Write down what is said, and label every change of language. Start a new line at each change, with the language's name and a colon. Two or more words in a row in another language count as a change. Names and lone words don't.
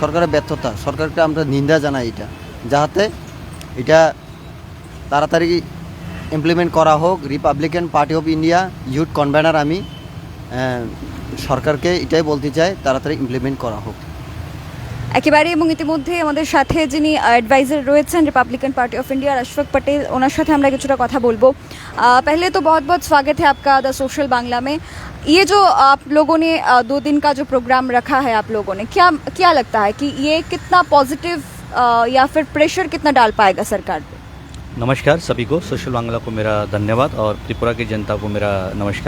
Bangla: সরকারের ব্যর্থতা, সরকারকে আমরা নিন্দা জানাই এটা, যাতে এটা তাড়াতাড়ি ইমপ্লিমেন্ট করা হোক। রিপাবলিকান পার্টি অফ ইন্ডিয়া ইউথ কনভেনার আমি সরকারকে এটাই বলতে চাই, তাড়াতাড়ি ইমপ্লিমেন্ট করা হোক। একেবারে, এবং ইতিমধ্যে আমাদের সাথে যিনি অ্যাডভাইজার রয়েছেন रिपब्लिकन पार्टी ऑफ इंडिया अशफाक पटेल, ওনার সাথে আমরা কিছুটা কথা বলবো।
Hindi: पहले तो बहुत बहुत स्वागत है आपका द सोशल बांग्ला में। ये जो आप लोगों ने 2 दिन का जो प्रोग्राम रखा है आप लोगों ने, क्या लगता है कि ये कितना पॉजिटिव या फिर प्रेशर कितना डाल पाएगा सरकार पे? नमस्कार सभी को, सोशल बांग्ला को मेरा धन्यवाद और त्रिपुरा की जनता को मेरा नमस्कार।